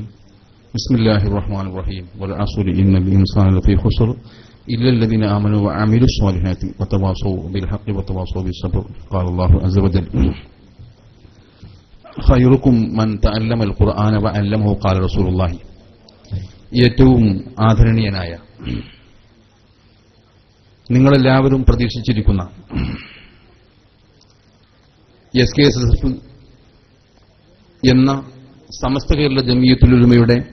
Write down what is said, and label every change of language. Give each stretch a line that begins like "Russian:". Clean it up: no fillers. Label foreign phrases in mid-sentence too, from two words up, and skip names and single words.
Arabic: بسم الله الرحمن الرحيم. والعصر إن الإنسان لفي خسر إلا الذين آمنوا وعملوا الصالحات وتواصوا بالحق وتواصوا بالصبر. قال الله عز وجل خيركم من تعلم القرآن وعلمه. قال رسول الله.
Malayalam: ഏറ്റവും ആദരണീയനായ നിങ്ങളെല്ലാവരും പ്രതീക്ഷിച്ചിരിക്കുന്ന SKSF എന്ന സമസ്ത കേരള ജമിയത്തുൽ ഉലമയുടെ